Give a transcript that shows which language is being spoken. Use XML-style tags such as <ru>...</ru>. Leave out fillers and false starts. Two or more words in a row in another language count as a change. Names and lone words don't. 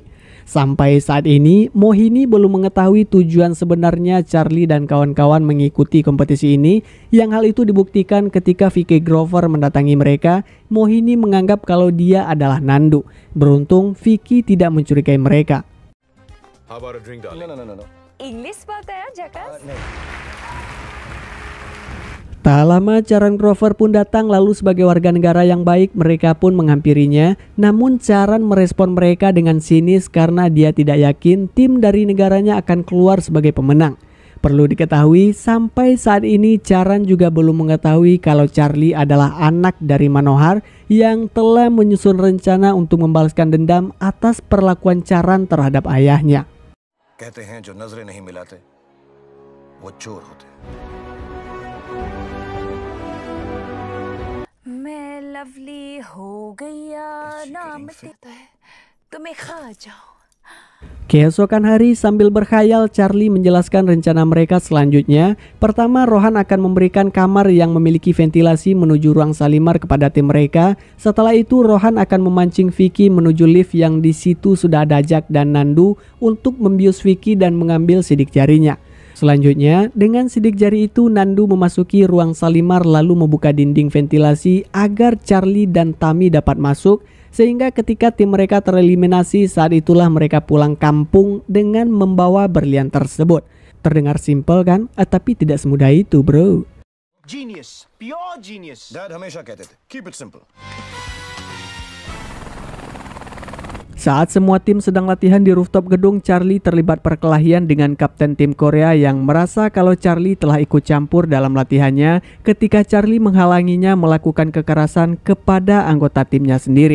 <id>Sampai saat ini, Mohini belum mengetahui tujuan sebenarnya Charlie dan kawan-kawan mengikuti kompetisi ini, yang hal itu dibuktikan ketika Vicky Grover mendatangi mereka. Mohini menganggap kalau dia adalah Nandu. Beruntung Vicky tidak mencurigai mereka.</id> <en>How about a drink, darling? No.</en> <hi>इंग्लिश बात है जैकास?</hi> <id>Tak lama Charan Grover pun datang, lalu sebagai warga negara yang baik mereka pun menghampirinya. Namun Charan merespon mereka dengan sinis karena dia tidak yakin tim dari negaranya akan keluar sebagai pemenang. Perlu diketahui sampai saat ini Charan juga belum mengetahui kalau Charlie adalah anak dari Manohar yang telah menyusun rencana untuk membalaskan dendam atas perlakuan Charan terhadap ayahnya.</id> <hi>कहते हैं जो नजरें नहीं मिलाते वो चोर होते हैं। मैं लवली हो गया नाम देता है तुम्हें खा जाओ।</hi> <id>Keesokan hari sambil berkhayal Charlie menjelaskan rencana mereka selanjutnya. Pertama, Rohan akan memberikan kamar yang memiliki ventilasi menuju ruang Shalimar kepada tim mereka. Setelah itu Rohan akan memancing Vicky menuju lift yang di situ sudah ada Jack dan Nandu untuk membius Vicky dan mengambil sidik jarinya. Selanjutnya, dengan sidik jari itu Nandu memasuki ruang Shalimar lalu membuka dinding ventilasi agar Charlie dan Tammy dapat masuk. Sehingga ketika tim mereka tereliminasi, saat itulah mereka pulang kampung dengan membawa berlian tersebut. Terdengar simpel kan? Tapi tidak semudah itu, bro.</id> <en>Genius, pure genius.</en> <hi>Dad हमेशा कहते थे,</hi> <en>keep it simple.</en> <id>Saat semua tim sedang latihan di rooftop gedung, Charlie terlibat perkelahian dengan kapten tim Korea yang merasa kalau Charlie telah ikut campur dalam latihannya ketika Charlie menghalanginya melakukan kekerasan kepada anggota timnya sendiri.</id>